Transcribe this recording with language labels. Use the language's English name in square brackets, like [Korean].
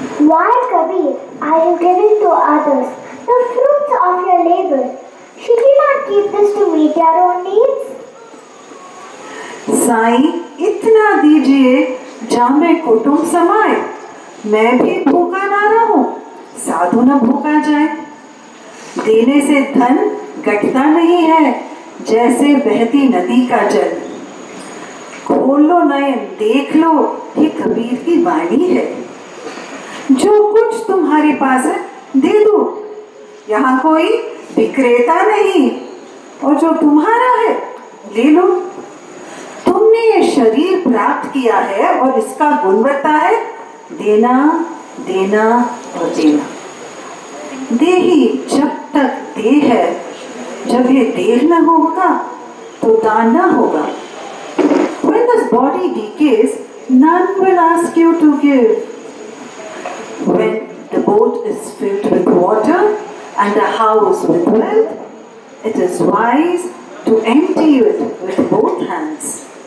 [English] Why, Kabir, are you giving to others the fruits of your labor? Should you not keep this to meet your own needs? [Hindi] Sai, इतना दीजिए जामे कुटुंब समाए, मैं भी भूखा ना रहूं, साधु न भूखा जाए। देने से धन घटता नहीं है, जैसे बहती नदी का जल। खोल लो नयन, देख लो, ये कबीर की वाणी है। जो कुछ तुम्हारे पास है दे दो, यहाँ कोई विक्रेता नहीं, और जो तुम्हारा है ले लो। तुमने ये शरीर प्राप्त किया है और इसका गुणवत्ता है देना, देना और देना। देही जब तक देह है, जब ये देह न होगा तो दान न होगा। [English] When this body decays, none will ask you to give. When the boat is filled with water and the house with wealth, it is wise to empty it with both hands.